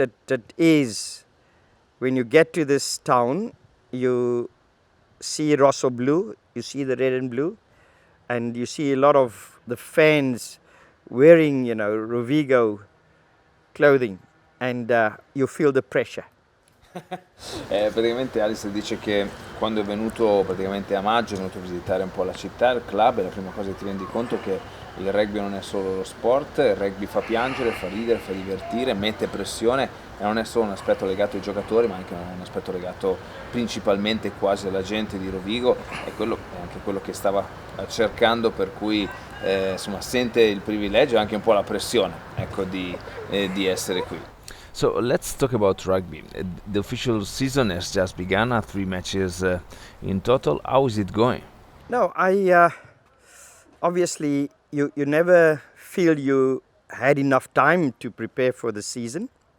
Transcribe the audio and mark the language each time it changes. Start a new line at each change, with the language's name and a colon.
English: It is, when you get to this town, you see Rosso Blue, you see the red and blue, and you see a lot of the fans wearing, Rovigo clothing, and you feel the pressure.
Italian: Praticamente Allister dice che quando è venuto praticamente a maggio, è venuto a visitare un po' la città, il club, e la prima cosa che ti rendi conto è che il rugby non è solo lo sport, il rugby fa piangere, fa ridere, fa divertire, mette pressione, e non è solo un aspetto legato ai giocatori, ma anche un aspetto legato principalmente quasi alla gente di Rovigo, e quello è anche quello che stava cercando, per cui sente il privilegio e anche un po' la pressione, ecco, di essere qui.
English: So let's talk about rugby. The official season has just begun, 3 matches in total. How is it going? No, obviously you never feel you had enough time to prepare for the season.